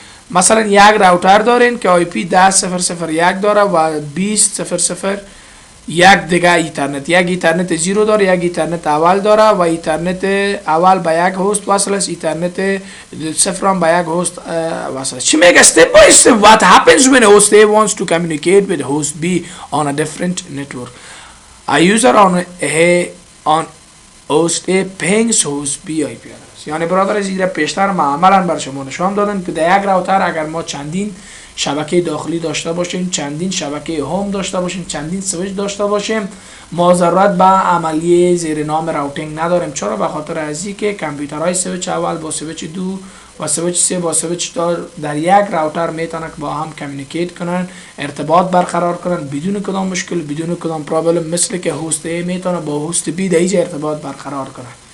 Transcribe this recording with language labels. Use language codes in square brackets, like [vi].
[fa] مثلا یک راوتر دارین که IP 10.0.0.1 داره و 20.0.0 یک دیگه ایترنت، یک ایترنت زیرو داره، یک ایترنت اول داره و ایترنت اول به یک هست وصل است، ایترنت صفر هم به یک هست وصل است. چی میگه [en] step by step what happens when host A wants to communicate with host B on a different network. A user on host A pings host B IP address. [fa] یعنی برادر از ایره پیشتر ما عملا بر شما نشان دادن که در یک راوتر اگر ما چندین شبکه داخلی داشته باشیم، چندین شبکه هوم داشته باشیم، چندین سویچ داشته باشیم، ما ضرورت به عملیه زیر نام راوتینگ نداریم. چرا؟ به خاطر از اینکه کامپیوترهای سویچ اول با سویچ دو و سویچ 3 با سویچ 4 در یک راوتر میتونن که با هم کمیونیکیت کنن، ارتباط برقرار کنن بدون کدام مشکل، بدون کدام پرابلم، مثل که هست A میتونه با هست B در اینجا ارتباط برقرار کنه.